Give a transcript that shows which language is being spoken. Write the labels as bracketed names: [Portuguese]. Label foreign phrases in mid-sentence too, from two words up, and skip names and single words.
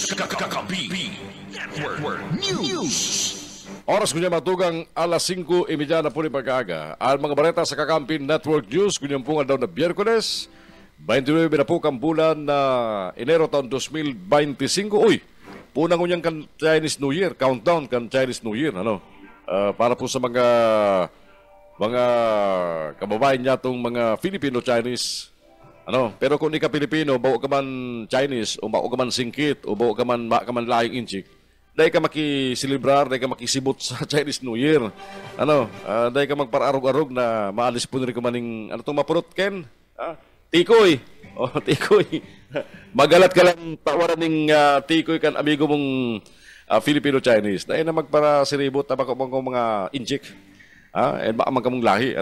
[Bikol] Kakampi Network News. Oras kunya matugang alas 5:30 na po ni pagkaaga. Ang mga balita sa Kakampi Network News kunyang pungal daw na Biyerkules, 29 na po kang bulan na Enero taon 2025. Uy, punang kunyang kan Chinese New Year, countdown kan Chinese New Year, ano? Para po sa mga kababayan niya tong mga Filipino-Chinese. Ano? Pero kung di ka Pilipino, bawa ka man Chinese, o bawa ka man singkit, o bawa ka man laing inchik, dahil ka makisilibrar, dahil ka makisibot sa Chinese New Year. Ano? Dahil ka magpararog-arog na maalis po rin ka maning, ano itong mapurot, Ken? Tikoy. Tikoy. Magalat ka lang tawaran ng tikoy kan amigo mong Filipino-Chinese. Dahil na magparasiribot na mga injik. And baka magkamong lahi.